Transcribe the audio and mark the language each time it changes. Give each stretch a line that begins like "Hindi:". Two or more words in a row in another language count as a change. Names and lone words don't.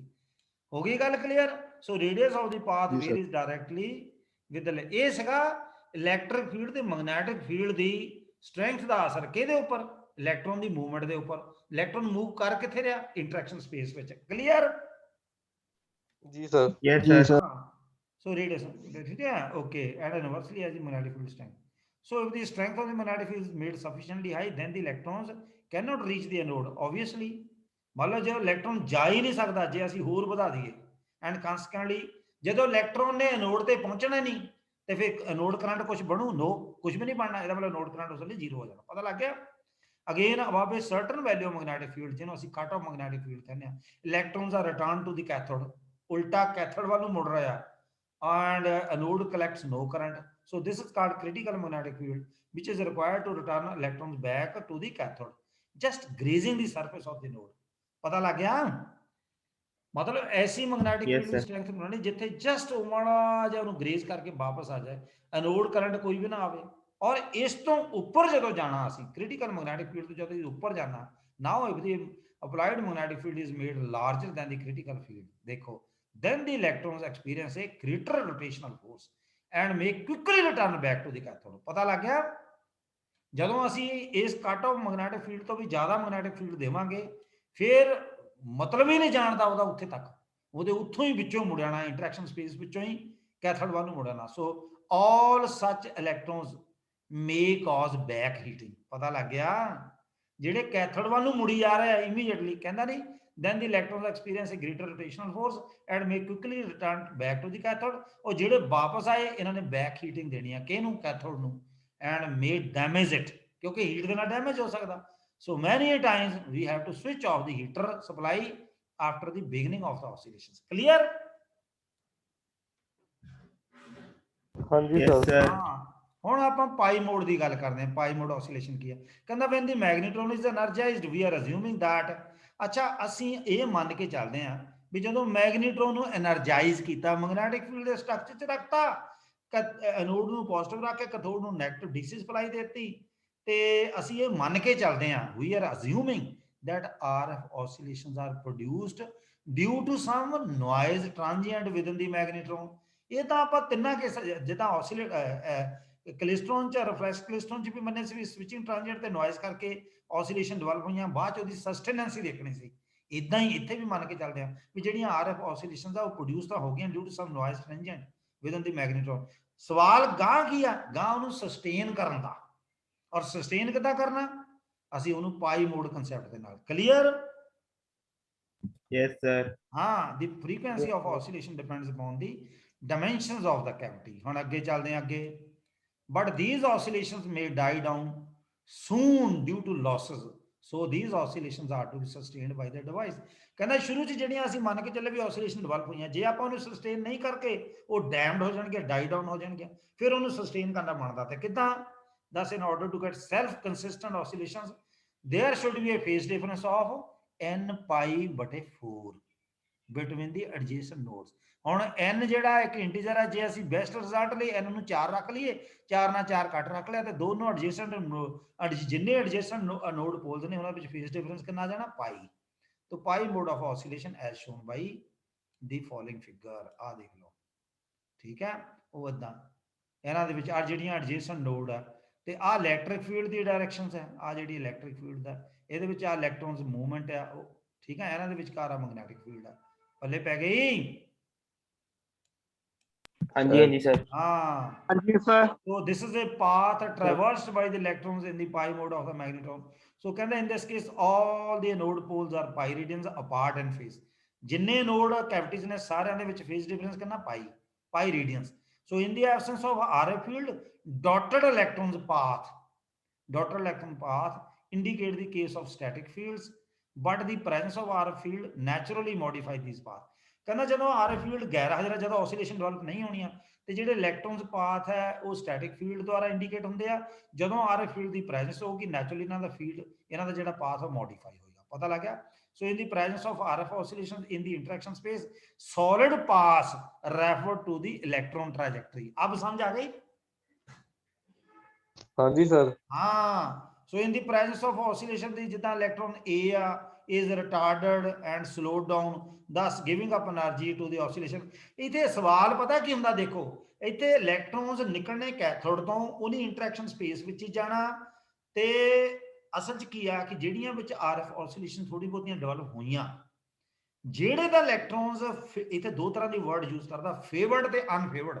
Punjabi: ਹੋ ਗਈ ਗੱਲ
English: clear? so radius of the path
Punjabi: ਜੀ ਸਰ
English: varies directly with
Punjabi: ਇਹ ਸੀਗਾ
English: electric field
Punjabi: ਤੇ
English: magnetic field
Punjabi: ਦੀ ਸਟਰੈਂਥ ਦਾ ਅਸਰ ਕਿਹਦੇ ਉੱਪਰ? ਇਲੈਕਟ੍ਰੋਨ ਦੀ ਮੂਵਮੈਂਟ ਦੇ ਉੱਪਰ। ਇਲੈਕਟ੍ਰੋਨ ਮੂਵ ਕਰ ਕਿੱਥੇ ਰਿਹਾ?
English: interaction space
Punjabi: ਵਿੱਚ। ਕਲੀਅਰ? ਜੀ ਸਰ ਯੈਸ ਜੀ ਸਰ ਸਰ
English: So radiation, yeah, okay, and inversely as the magnetic field strength. So if the strength of the magnetic field is made sufficiently high, then the electrons cannot reach the anode. Obviously,
Hindi: मान लो जो इलेक्ट्रॉन जा ही नहीं सकता
Punjabi: ਜੇ ਅਸੀਂ ਹੋਰ ਵਧਾ ਦਈਏ,
English: and consequently
Punjabi: ਜਦੋਂ ਇਲੈਕਟ੍ਰੋਨ ਨੇ ਐਨੋਡ ਤੇ ਪਹੁੰਚਣਾ ਨਹੀਂ ਤੇ ਫਿਰ
English: anode current
Punjabi: ਕੁਝ ਬਣੂ? ਨੋ, ਕੁਝ ਵੀ ਨਹੀਂ ਬਣਨਾ। ਇਹਦਾ ਮਤਲਬ
English: anode current
Punjabi: ਉਸ ਵੇਲੇ ਜ਼ੀਰੋ ਹੋ ਜਾਣਾ। ਪਤਾ ਲੱਗ ਗਿਆ?
English: ਅਗੇਨ above a certain value of magnetic field,
Punjabi: ਜਿਹਨੂੰ ਅਸੀਂ
English: cut off magnetic field
Punjabi: ਕਹਿੰਦੇ ਆ,
English: electrons are return to the cathode,
Punjabi: ਉਲਟਾ ਕੈਥੋਡ ਵੱਲ ਨੂੰ ਮੁੜ ਰਿਹਾ,
English: and anode collects no current. So this is called critical magnetic field, which is required to return electrons back to the cathode, just grazing the surface of the node.
Hindi: पता लग गया? मतलब ऐसी मैग्नेटिक Yes, फील्ड sir.
Punjabi: ਸਟ੍ਰੈਂਥ ਬਣਾਨੀ ਜਿੱਥੇ ਜਸਟ ਮਾੜਾ ਜਿਹਾ ਉਹਨੂੰ ਗ੍ਰੇਜ਼ ਕਰਕੇ ਵਾਪਸ ਆ ਜਾਏ,
English: anode current
Punjabi: ਕੋਈ ਭੀ ਨਾ ਆਵੇ। ਔਰ ਇਸ ਤੋ ਉੱਪਰ ਜਦੋਂ ਜਾਣਾ ਅਸੀਂ
English: critical magnetic field
Punjabi: ਤੋਂ ਜਦੋਂ ਉੱਪਰ ਜਾਣਾ,
English: now if the applied magnetic field is made larger than the critical field, देखो, then the electrons experience a greater rotational force and may quickly return back to the cathode.
Punjabi: ਪਤਾ ਲੱਗ ਗਿਆ? ਜਦੋਂ ਅਸੀਂ ਇਸ
English: cut off magnetic field
Punjabi: ਤੋਂ ਵੀ ਜ਼ਿਆਦਾ
English: magnetic field
Punjabi: ਦੇਵਾਂਗੇ, ਫਿਰ ਮਤਲਬ ਹੀ ਨਹੀਂ ਜਾਣਦਾ ਉਹਦਾ ਉੱਥੇ ਤੱਕ, ਉਹਦੇ ਉੱਥੋਂ ਹੀ ਵਿੱਚੋਂ ਮੁੜ ਜਾਣਾ,
English: interaction space
Punjabi: ਵਿੱਚੋਂ ਹੀ ਕੈਥੋਡ ਵੱਲ ਨੂੰ ਮੁੜ ਜਾਣਾ।
English: so all such electrons may cause back heating.
Punjabi: ਪਤਾ ਲੱਗ ਗਿਆ? ਜਿਹੜੇ ਕੈਥੋਡ ਵੱਲ ਨੂੰ ਮੁੜੀ ਜਾ ਰਹੇ ਆ ਇਮੀਡੀਏਟਲੀ, ਕਹਿੰਦਾ ਨਹੀਂ,
English: then the electrons experience a greater rotational force and may quickly return back to the cathode.
Punjabi: ਉਹ ਜਿਹੜੇ ਵਾਪਸ ਆਏ ਇਹਨਾਂ ਨੇ
English: back heating
Punjabi: ਦੇਣੀ ਆ ਕਿਹਨੂੰ? ਕੈਥੋਡ ਨੂੰ,
English: and may damage it,
Punjabi: ਕਿਉਂਕਿ ਹੀਟ ਦੇ ਨਾਲ ਡੈਮੇਜ ਹੋ ਸਕਦਾ।
English: So many times we have to switch off the heater supply after the beginning of the oscillations. Clear?
Punjabi: ਹਾਂਜੀ Yes, ਸਰ sir. ਹਾਂ, ਹੁਣ ਆਪਾਂ
English: pi mode
Punjabi: ਦੀ ਗੱਲ ਕਰਦੇ ਹਾਂ।
English: pi mode oscillation
Punjabi: ਕੀ ਹੈ?
English: ਕਹਿੰਦਾ when the magnetron is energized we are assuming that,
Punjabi: ਅੱਛਾ ਅਸੀਂ ਇਹ ਮੰਨ ਕੇ ਚੱਲਦੇ ਹਾਂ ਵੀ ਜਦੋਂ ਮੈਗਨੀਟ੍ਰੋਨ ਨੂੰ ਐਨਰਜਾਈਜ਼ ਕੀਤਾ,
English: magnetic field
Punjabi: ਦੇ ਸਟਰਕਚਰ 'ਚ ਰੱਖਤਾ, ਐਨੋਡ ਨੂੰ ਪੋਜ਼ਿਟਿਵ ਰੱਖ ਕੇ ਕੈਥੋਡ ਨੂੰ
English: negative DC supply
Punjabi: ਦੇ ਦਿੱਤੀ, ਤੇ ਅਸੀਂ ਇਹ ਮੰਨ ਕੇ ਚੱਲਦੇ ਹਾਂ,
English: we are assuming that RF oscillations are produced due to some noise transient within the magnetron.
Punjabi: ਇਹ ਤਾਂ ਆਪਾਂ ਤਿੰਨਾਂ ਕੇਸਾਂ ਜਿੱਦਾਂ ਆਸੀਲੇਟ ਕਲਿਸਟਰੋਨ 'ਚ, ਰਿਫਲੈਕਸ ਕਲਿਸਟਰੋਨ 'ਚ ਵੀ ਮੰਨੇ ਸੀ ਵੀ
English: switching transient
Punjabi: ਤੇ ਨੋਇਜ਼ ਕਰਕੇ
English: oscillation develop
Punjabi: ਹੋਈਆਂ, ਬਾਅਦ 'ਚ ਉਹਦੀ ਸਸਟੇਨੈਂਸੀ ਦੇਖਣੀ ਸੀ। ਇਦਾਂ ਹੀ ਇੱਥੇ ਵੀ ਮੰਨ ਕੇ ਚੱਲਦੇ ਆ ਵੀ ਜਿਹੜੀਆਂ
English: RF oscillations
Punjabi: ਆ ਉਹ ਪ੍ਰੋਡਿਊਸ ਤਾਂ ਹੋ ਗਈਆਂ
English: due to some noise transient within the magnetron.
Punjabi: ਸਵਾਲ ਗਾਂ ਕੀ ਆ? ਗਾਂ ਉਹਨੂੰ ਸਸਟੇਨ ਕਰਨ ਦਾ। ਔਰ ਸਸਟੇਨ ਕਿੱਦਾਂ ਕਰਨਾ? ਅਸੀਂ ਉਹਨੂੰ
English: pi mode concept
Punjabi: ਦੇ ਨਾਲ। ਕਲੀਅਰ?
English: Yes, sir. ਹਾਂ, the frequency of oscillation depends upon the dimensions of the cavity.
Punjabi: ਹੁਣ ਅੱਗੇ ਚੱਲਦੇ ਹਾਂ ਅੱਗੇ।
English: But these oscillations may die down soon due to losses. So these oscillations are to be sustained by the device.
Punjabi: ਕਹਿੰਦਾ ਸ਼ੁਰੂ 'ਚ ਜਿਹੜੀਆਂ ਅਸੀਂ ਮੰਨ ਕੇ ਚੱਲੇ ਵੀ
English: oscillation develop
Punjabi: ਹੋਈਆਂ, ਜੇ ਆਪਾਂ ਉਹਨੂੰ ਸਸਟੇਨ ਨਹੀਂ ਕਰਕੇ ਉਹ ਡੈਮਡ ਹੋ ਜਾਣਗੇ,
English: die down
Punjabi: ਹੋ ਜਾਣਗੇ, ਫਿਰ ਉਹਨੂੰ ਸਸਟੇਨ ਕਰਨਾ ਬਣਦਾ। ਤੇ ਕਿੱਦਾਂ?
English: Thus in order to get self consistent oscillations there should be a phase difference of n pi/4 between the adjacent nodes.
Punjabi: ਹੁਣ n ਜਿਹੜਾ ਇੱਕ ਇੰਟੀਜਰ ਹੈ, ਜੇ ਅਸੀਂ
English: best result
Punjabi: ਲਈ n ਨੂੰ 4 ਰੱਖ ਲਈਏ, 4 ਨਾਲ 4 ਕੱਟ ਰੱਖ ਲਿਆ, ਤੇ ਦੋਨੋਂ ਐਡਜੇਸੈਂਟ ਜਿੰਨੇ
English: adjacent node poles
Punjabi: ਨੇ ਉਹਨਾਂ ਵਿੱਚ
English: phase difference
Punjabi: ਕਿੰਨਾ ਆ ਜਾਣਾ? ਪਾਈ।
English: तो pi mode of oscillation as shown by the following figure.
Hindi: आ देख लो, ठीक है?
Punjabi: ਵੋ ਇਦਾ ਇਹਨਾਂ ਦੇ ਵਿੱਚ ਆ ਜਿਹੜੀਆਂ
English: adjacent node
Punjabi: ਆ, ਤੇ ਆ
English: electric field
Punjabi: ਦੀ ਡਾਇਰੈਕਸ਼ਨਸ ਹੈ, ਆ ਜਿਹੜੀ
English: electric field
Punjabi: ਦਾ, ਇਹਦੇ ਵਿੱਚ ਆ
English: electrons movement
Punjabi: ਆ, ਉਹ
Hindi: ठीक है?
Punjabi: ਇਹਨਾਂ ਦੇ ਵਿਚਕਾਰ ਆ
English: magnetic field
Punjabi: ਆ। ਪੱਲੇ ਪੈ ਗਈ?
Hindi: हाँ जी, हाँ जी सर। हाँ, हाँ जी सर।
English: so this is a path traversed by the electrons in the pi mode of the magnetron. So ਕਹਿੰਦੇ in this case all the node poles are pi radians apart in phase.
Punjabi: ਜਿੰਨੇ
English: node cavities
Punjabi: ਨੇ ਸਾਰਿਆਂ ਦੇ ਵਿੱਚ
English: phase difference
Punjabi: ਕਿੰਨਾ
English: pi radians. So in the absence of RF field, dotted electrons path indicate the case of static fields, but the presence of RF field naturally modify these path.
Punjabi: ਕਹਿੰਦਾ ਜਦੋਂ
English: RF field
Punjabi: ਗੈਰ ਹਾਜ਼ਰ, ਜਦੋਂ
English: oscillation develop
Punjabi: ਨਹੀਂ ਹੋਣੀਆਂ, ਤੇ ਜਿਹੜੇ
English: electrons path
Punjabi: ਹੈ ਉਹ
English: static field
Punjabi: ਦੁਆਰਾ ਇੰਡੀਕੇਟ ਹੁੰਦੇ ਆ. ਜਦੋਂ
English: RF field
Punjabi: ਦੀ ਪ੍ਰੈਜ਼ੈਂਸ ਹੋਊਗੀ ਨੈਚੁਰਲੀ ਇਹਨਾਂ ਦਾ ਫੀਲਡ, ਇਹਨਾਂ ਦਾ ਜਿਹੜਾ ਪਾਥ ਉਹ ਮੋਡੀਫਾਈ ਹੋਏਗਾ. ਪਤਾ ਲੱਗ ਗਿਆ?
English: So in the presence of RF oscillations in the interaction space, solid paths refer to the electron trajectory.
Hindi: अब समझ आ गई? हाँ जी सर। हाँ.
English: So in the presence of oscillation, the ਜਿੱਦਾਂ electron A is retarded and slowed down, thus giving up energy to the oscillation.
Punjabi: ਇਥੇ ਸਵਾਲ ਪਤਾ ਕੀ ਹੁੰਦਾ देखो, इथे electrons ਨਿਕਲਣੇ कैथोड ਤੋਂ, ਉਹਨੀ
English: interaction space
Punjabi: ਵਿੱਚ ਹੀ ਜਾਣਾ, ਤੇ ਅਸਲ 'ਚ ਕੀ ਆ ਕਿ ਜਿਹੜੀਆਂ ਵਿੱਚ
English: RF oscillation
Punjabi: ਥੋੜੀ ਬਹੁਤੀਆਂ ਡਿਵੈਲਪ ਹੋਈਆਂ, ਜਿਹੜੇ ਦਾ ਇਲੈਕਟ੍ਰੋਨਸ ਇੱਥੇ ਦੋ ਤਰ੍ਹਾਂ ਦੀ
English: word use
Punjabi: ਕਰਦਾ, ਫੇਵਰਡ ਤੇ ਅਨਫੇਵਰਡ.